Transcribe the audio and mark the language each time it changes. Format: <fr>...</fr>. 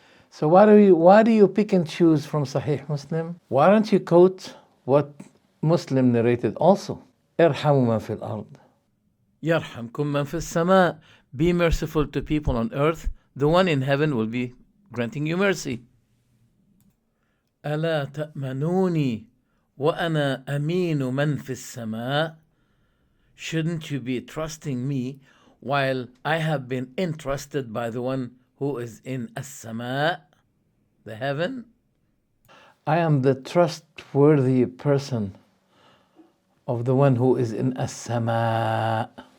<en>So why do you pick and choose from Sahih Muslim? Why don't you quote what Muslim narrated also?</en> <ar>Irhamu man fil ard. Yarhamkum man fis sama.</ar> <en>Be merciful to people on earth. The one in heaven will be granting you mercy.</en> <ar>ألا تأمنوني وأنا أمين من في السماء.</ar> <en>Shouldn't you be trusting me while I have been entrusted by the one who is in as-sama, the heaven? I am the trustworthy person of the one who is in as-sama.</en>